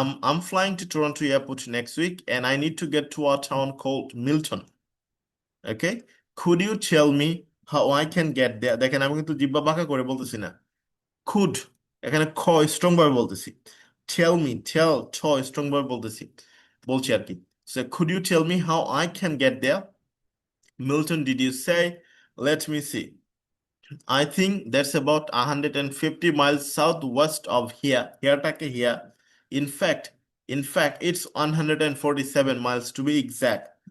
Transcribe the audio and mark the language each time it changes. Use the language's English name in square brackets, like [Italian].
[English] I'm flying to Toronto Airport next week and I need to get to a town called Milton. Okay? Could you tell me how I can get there? [Bangla] দেখেন আমি কিন্তু জিহ্বা বাঁকা করে বলতেছি না। Could, এখানে খ স্ট্রং ভাবে বলতেছি। Tell me, ছ স্ট্রং ভাবে বলতেছি, বলছি আর কি। [English] So could you tell me how I can get there? Milton, did you say? Let me see. I think that's about 150 miles southwest of here. Hereটাকে here. In fact, it's 147 miles to be exact.